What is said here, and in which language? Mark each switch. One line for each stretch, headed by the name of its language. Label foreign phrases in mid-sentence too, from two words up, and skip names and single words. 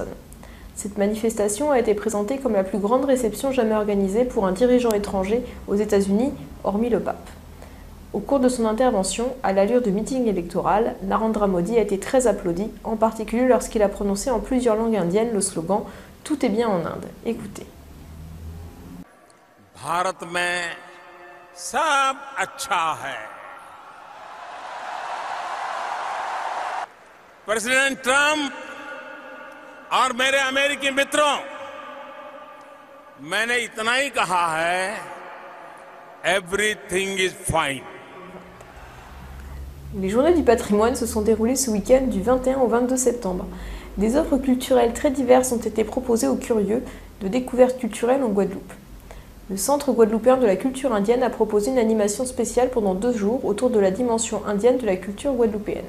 French: Cette manifestation a été présentée comme la plus grande réception jamais organisée pour un dirigeant étranger aux États-Unis, hormis le pape. Au cours de son intervention, à l'allure de meeting électoral, Narendra Modi a été très applaudi, en particulier lorsqu'il a prononcé en plusieurs langues indiennes le slogan « Tout est bien en Inde ». Écoutez.
Hindi: भारत में सब अच्छा है। प्रेसिडेंट ट्रम्प और मेरे अमेरिकी मित्रों, मैंने इतना ही कहा है,
English: everything is fine.
French: Les Journées du patrimoine se sont déroulées ce week-end du 21 au 22 septembre. Des offres culturelles très diverses ont été proposées aux curieux de découvertes culturelles en Guadeloupe. Le Centre guadeloupéen de la culture indienne a proposé une animation spéciale pendant 2 jours autour de la dimension indienne de la culture guadeloupéenne.